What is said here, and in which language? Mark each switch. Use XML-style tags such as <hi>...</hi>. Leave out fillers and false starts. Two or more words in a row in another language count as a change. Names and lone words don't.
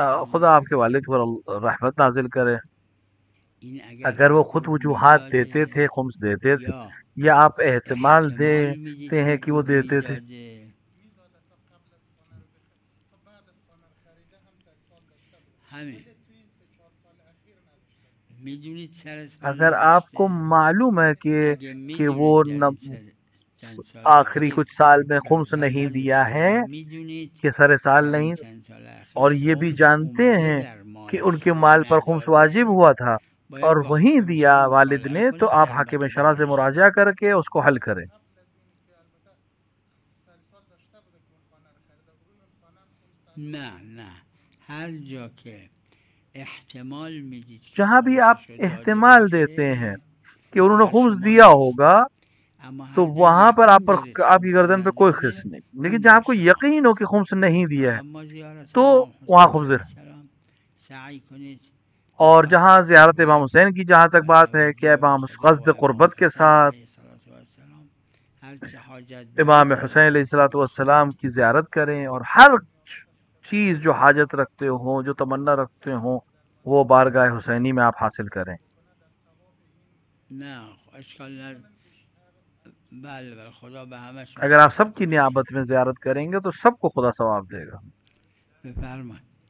<hi>खुदा</hi> <fa>کنه</fa> <hi>आपके वालिद पर रहमत नाजिल करे,</hi> <fa>این اگر</fa> <hi>अगर वो खुद</hi> <fa>خود</fa> <hi>वजूहात देते</hi> <fa>میداده</fa> <hi>थे, खुम्स देते थे,</hi> <fa>یا</fa> <hi>या आप एहतमाल</hi> <fa>احتمال میدید</fa> <hi>देते</hi> <fa>که</fa> <hi>हैं कि वो</hi> <fa>خود</fa> <hi>देते थे।</hi> <fa>میداده. همین میدونید سر سال</fa> <hi>अगर आपको</hi> <fa>نداشته.</fa> <hi>मालूम है</hi> <fa>اگه</fa> <hi>कि वो</hi> <fa>میدونید در این چند سال</fa> <hi>आखिरी</hi> <fa>اخیر</fa> <hi>कुछ साल में</hi> <fa>سر</fa> <hi>खुम्स</hi> <fa>سال</fa> <hi>नहीं दिया</hi> <fa>نداشته</fa> <hi>है</hi> <fa>و میدونید</fa> <hi>कि सर साल</hi> <fa>در این</fa> <hi>नहीं,</hi> <fa>چند سال</fa> <hi>और</hi> <fa>اخیر</fa> <hi>ये भी</hi> <fa>خمس</fa> <hi>जानते</hi> <fa>اومده</fa> <hi>हैं</hi> <fa>در</fa> <hi>कि</hi> <fa>مالش</fa> <hi>उनके</hi> <fa>و</fa> <hi>माल पर खुम्स वाजिब</hi> <fa>نداده</fa> <hi>हुआ था</hi> <fa>باید</fa> <hi>और</hi> <fa>با</fa> <hi>वहीं</hi> <fa>حاکم</fa> <hi>दिया</hi> <fa>شرع</fa> <hi>वालिद</hi> <fa>مصالحه</fa> <hi>ने, तो</hi> <fa>کنید</fa> <hi>आप</hi> <fa>در</fa> <hi>हाकिम शरा से</hi> <fa>مقدارش.</fa> <hi>मुराजा करके उसको हल करें।</hi> <fa>نه نه هر جا که احتمال میدید که</fa> <hi>जहां भी आप</hi> <fa>خمسشو داده</fa> <hi>एहतमाल देते हैं</hi> <fa>باشه</fa> <hi>कि उन्होंने</hi> <fa>بر</fa> <hi>खुम्स</hi> <fa>شما</fa> <hi>दिया</hi> <fa>نیست.</fa> <hi>होगा,</hi> <fa>اما</fa> <hi>तो</hi> <fa>اگر</fa> <hi>वहां पर</hi> <fa>یقین دارید</fa> <hi>आपकी</hi> <fa>خمس</fa> <hi>गर्दन पे कोई खिस</hi> <fa>نداده</fa> <hi>नहीं। लेकिन</hi> <fa>اون</fa> <hi>जहां</hi> <fa>بر</fa> <hi>आपको</hi> <fa>شما</fa> <hi>यकीन हो कि</hi> <fa>هست.</fa> <hi>खुम्स नहीं</hi> <fa>و</fa> <hi>दिया है</hi> <fa>اما زیارت</fa> <hi>तो</hi> <fa>امام</fa> <hi>वहां</hi> <fa>حسین</fa> <hi>खुम्स।</hi> <fa>علیه السلام سعی کنید</fa> <hi>और</hi> <fa>به</fa> <hi>जहां</hi> <fa>قصد</fa> <hi>ज़ियारत इमाम</hi> <fa>قربت</fa> <hi>हुसैन की जहाँ तक</hi> <fa>و</fa> <hi>बात है कि</hi> <fa>توجه به</fa> <hi>इमाम</hi> <fa>خدا</fa> <hi>क़स्द</hi> <fa>و امام</fa> <hi>क़ुरबत के</hi> <fa>حسین</fa> <hi>साथ</hi> <fa>علیه السلام هرچه حاجت</fa> <hi>इमाम</hi> <fa>داری</fa> <hi>हुसैन अलैहिस्सलाम की ज़ियारत करें और हर चीज़ जो हाजत रखते हो, जो तमन्ना रखते हो, वो बारगाह हुसैनी में आप हासिल करें।</hi> <fa>نه اشکال نداره. بله بله خدا به همشون</fa> <hi>अगर आप</hi> <fa>ثواب</fa> <hi>सबकी</hi> <fa>بده.</fa> <hi>नियाबत में ज़ियारत करेंगे तो सबको खुदा सवाब देगा।</hi> <fa>بفرمایید.</fa>